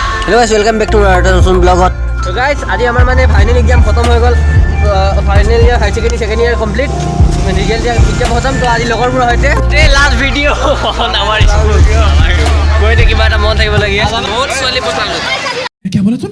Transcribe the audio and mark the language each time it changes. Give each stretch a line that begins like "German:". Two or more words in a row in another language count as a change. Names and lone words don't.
English: Hello guys, welcome back to our
Assamese: নতুন ব্লগত।
English: So guys,
Assamese: আজি আমাৰ মানে
English: final exam
Assamese: খতম হৈ গ'ল।
English: final year high secondary year complete.
Assamese: ৰিজাল্ট দিয়া এক্সাম খতম। তো আজি লগৰবোৰৰ সৈতে
English: last video'
Assamese: আমাৰ স্কুল গৈতে কিবা এটা মন থাকিব লাগে। বহুত ছোৱালী পটালো।
Hindi: क्या बोला तूने?